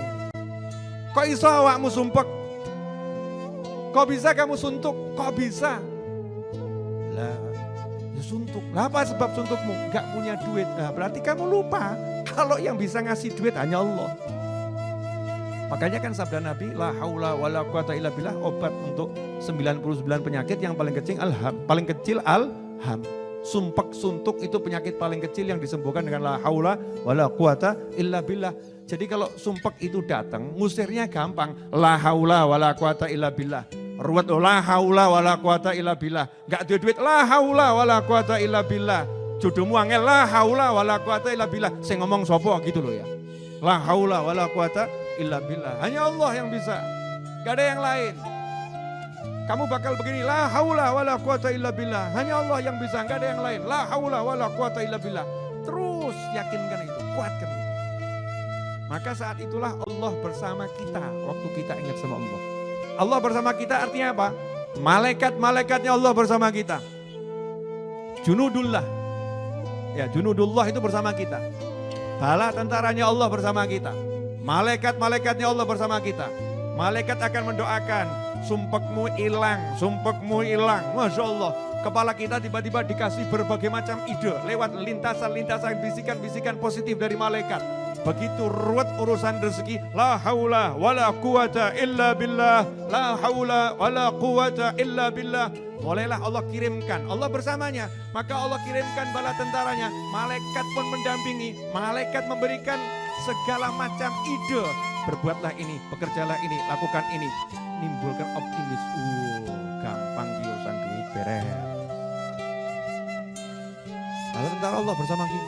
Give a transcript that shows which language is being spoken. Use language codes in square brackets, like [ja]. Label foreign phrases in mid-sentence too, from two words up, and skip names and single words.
[jv] Kok iso awakmu sumpek? [id] Kok bisa kamu suntuk? Kok bisa? Lah, ya suntuk. Lah apa sebab suntukmu? Gak punya duit. Nah, berarti kamu lupa kalau yang bisa ngasih duit hanya Allah. Makanya kan sabda Nabi, [ar] لا حول ولا قوة إلا بالله, [id] obat untuk 99 penyakit yang paling kecil alham. Sumpek suntuk itu penyakit paling kecil yang disembuhkan dengan [ar] لا حول ولا قوة إلا بالله. [id] Jadi kalau sumpek itu datang, ngusirnya gampang. [ar] لا حول ولا قوة إلا بالله. Ruwet لا حول ولا قوة إلا بالله. [id] Enggak ada duit [ar] لا حول ولا قوة إلا بالله. [jv] Jodohmu angel [ar] لا حول ولا قوة إلا بالله. [id] Saya ngomong sopo gitu loh ya. [ar] لا حول ولا قوة إلا بالله. [id] Hanya Allah yang bisa. Enggak ada yang lain. Kamu bakal begini, [ar] لا حول ولا قوة إلا بالله. [id] Hanya Allah yang bisa, enggak ada yang lain. [ar] لا حول ولا قوة إلا بالله. [id] Terus yakinkan itu, kuatkan itu. Maka saat itulah Allah bersama kita waktu kita ingat sama Allah. Allah bersama kita artinya apa? Malaikat-malaikatnya Allah bersama kita. Junudullah. Ya, junudullah itu bersama kita. Bala tentaranya Allah bersama kita. Malaikat-malaikatnya Allah bersama kita. Malaikat akan mendoakan, sumpekmu hilang. [ar] ما شاء الله. [id] Kepala kita tiba-tiba dikasih berbagai macam ide lewat lintasan-lintasan bisikan-bisikan positif dari malaikat. Begitu ruwet urusan rezeki, [ar] لا حول ولا قوة إلا بالله, لا حول ولا قوة إلا بالله. [id] Mulailah Allah kirimkan, Allah bersamanya, maka Allah kirimkan bala tentaranya, malaikat pun mendampingi, malaikat memberikan segala macam ide. Berbuatlah ini, bekerjalah ini, lakukan ini, nimbulkan optimis. Gampang urusan duit beres. Bala tentara Allah bersama kita.